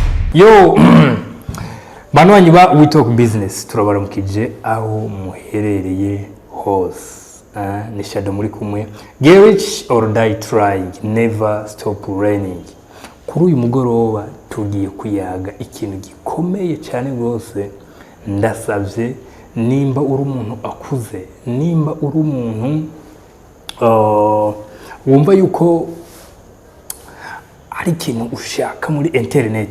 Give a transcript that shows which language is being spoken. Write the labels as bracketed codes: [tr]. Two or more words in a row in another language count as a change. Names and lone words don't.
[rn] Yo banwanyi ba We Talk Business turabaramukije aho muherereye hose. Ni Shadow muri kumwe. [en] Get rich or die trying, never stop learning. [rn] Kuri uyu mugoroba tugiye kuyaga ikintu gikomeye cyane rwose. Ndasavye nimba uri umuntu akuze, nimba uri umuntu wumva yuko hari ikintu ushaka muri internet.